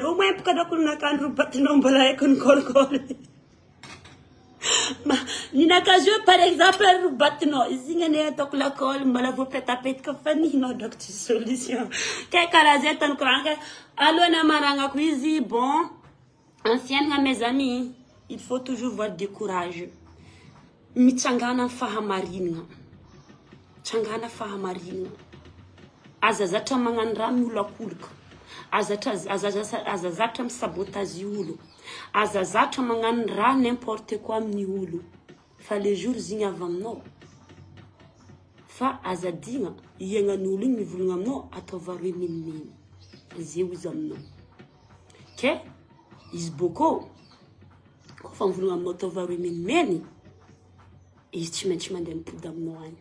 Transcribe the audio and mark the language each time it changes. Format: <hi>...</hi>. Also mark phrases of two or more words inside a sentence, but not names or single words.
<fr>Au moins</fr> <mg>pokadrako anaka androbatinao mbola haiko ny kolikoly. Ninakazio</mg> <fr>par exemple</fr> <mg>robatinao izy igny ane ataoko lakoly mbola voapetapetika fa ninao drako tsy solution. Ke karaha zay tany koranka alohana maragnako izy bon.</mg> <fr>En fiainana mes amis, il faut toujours avoir du courage.</fr> <mg>Mitsangana fahamarinana. Tsangana fahamarinana. Azazatra magnano raha miolakolika. Azazatra misabotazy olo. Azazatra magnano raha</mg> <fr>n'importe quoi</fr> <mg>amin'ny olo. Fa</mg> <fr>les jours</fr> <mg>igny avy aminao. Fa azadigna iagnan'olo igny mivolagna aminao ataova roe menimeny. Zay izy aminao. Ke izy boko kofa mivolagna aminao ataova roe menimeny. Izy tsy maintsy mandeha mipody aminao agny.</mg>